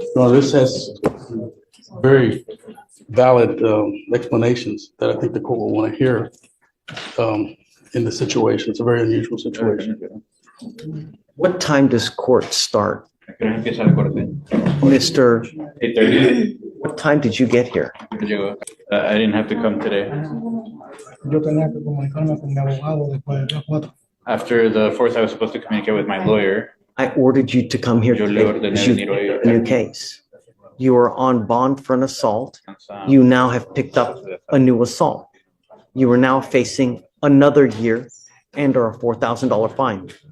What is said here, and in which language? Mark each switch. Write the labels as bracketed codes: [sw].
[en] No, this has very valid explanations that I think the court will want to hear in the situation. It's a very unusual situation. What time does court start? [es] Empieza la corte. [en] Mr. 8:30. What time did you get here? [es] Llegó. [en] I didn't have to come today. [es] Yo tenía que comunicarme con mi abogado después de las 4. [en] After the 4th, I was supposed to communicate with my lawyer. I ordered you to come here [es] Yo le [en] today [es] ordené [en] because you [es] venir hoy. [en] picked a new case. You are on bond for an assault. You now have picked up a new assault. You are now facing another year and or a $4,000 fine.